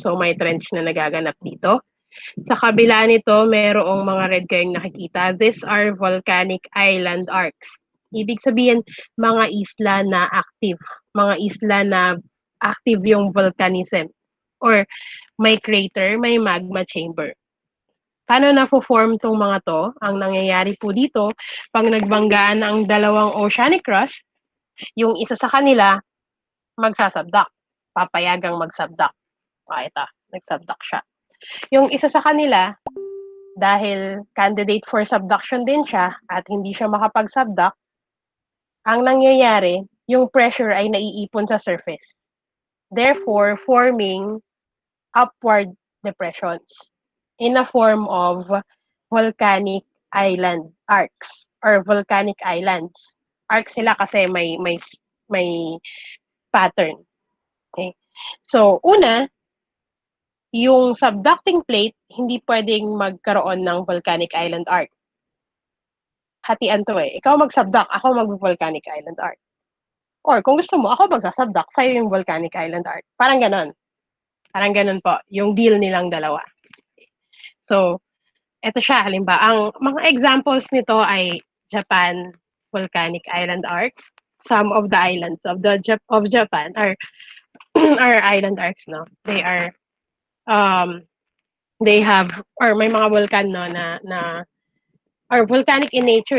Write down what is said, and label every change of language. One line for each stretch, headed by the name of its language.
Filipino: So, may trench na nagaganap dito. Sa kabila nito, merong mga red kayong nakikita.
English: These are volcanic island arcs.
Filipino: Ibig sabihin, mga isla na
English: active.
Filipino: Mga isla na active yung volcanism. Or may crater, may magma chamber. Paano na-form tong mga to? Ang nangyayari po dito, pag nagbanggaan ang dalawang oceanic crust, yung isa sa kanila, magsasabdak. Papayagang magsabdak. Ito, nagsabdak siya. Yung isa sa kanila, dahil candidate for subduction din siya at hindi siya makapagsubduct, ang nangyayari, yung pressure ay naiipon sa surface.
English: Therefore, forming upward depressions in a form of volcanic island arcs or volcanic islands.
Filipino: Arcs sila kasi may pattern. Okay? So, una, yung subducting plate, hindi pwedeng magkaroon ng volcanic island arc. Hatian to eh. Ikaw mag-subduct, ako mag-volcanic island arc. Or kung gusto mo, ako mag-subduct, sa'yo yung volcanic island arc. Parang ganon. Parang ganon po, yung deal nilang dalawa. So, eto siya, halimbawa, ang mga examples nito ay Japan volcanic island arc.
English: Some of the islands of Japan are island arcs, no? They are they have, or
Filipino: may mga volcan, no, na
English: or volcanic in nature.